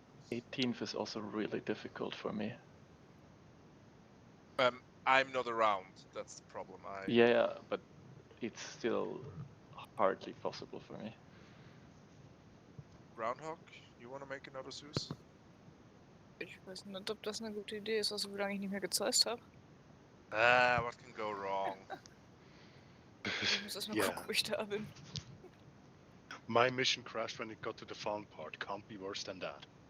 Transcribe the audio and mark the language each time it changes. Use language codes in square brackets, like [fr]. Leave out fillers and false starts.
[en] 18th is also really difficult for me. I'm not around. That's the problem. Yeah, but it's still hardly possible for me. Groundhog, you want to make another Zeus? [de] Ich weiß nicht, ob das eine gute Idee ist, also wie lange ich nicht mehr gezeigt habe. [en] What can go wrong? [de] Ich muss erst mal gucken, ob ich da bin. [en] My mission crashed when it got to the fun part. Can't be worse than that.